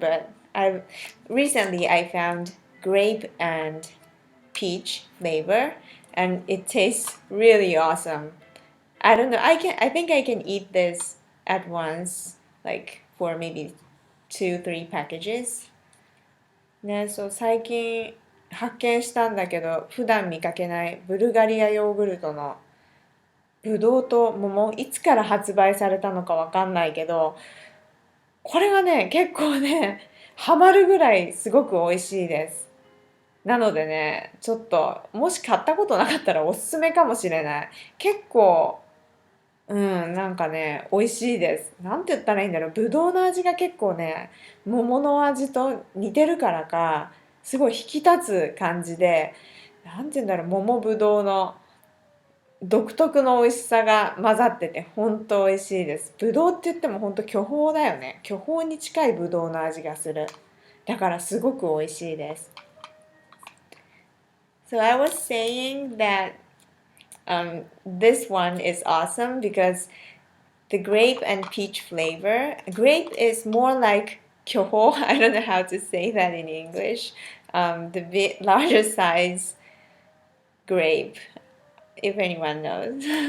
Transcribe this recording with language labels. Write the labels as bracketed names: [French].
[English] But I found grape and peach flavor, and it tastes really awesome. I don't know. I think I can eat this at once, like for maybe 2-3 packages ね。 [Japanese] そう最近発見したんだけど普段見かけないブルガリアヨーグルトのぶどうと桃、いつから発売されたのかわかんないけど、これがね結構ねハマるぐらいすごく美味しいです。なのでねちょっともし買ったことなかったらおすすめかもしれない。結構なんかね美味しいです。なんて言ったらいいんだろう、ぶどうの味が結構ね桃の味と似てるからかすごい引き立つ感じで、なんて言うんだろう、桃ぶどうの独特の美味しさが混ざってて本当美味しいです。ぶどうって言っても本当巨峰だよね。巨峰に近いぶどうの味がする。だからすごく美味しいです。 [English] So I was saying that this one is awesome because the grape and peach flavor. Grape is more like kyoho. I don't know how to say that in English. The larger size grape, if anyone knows.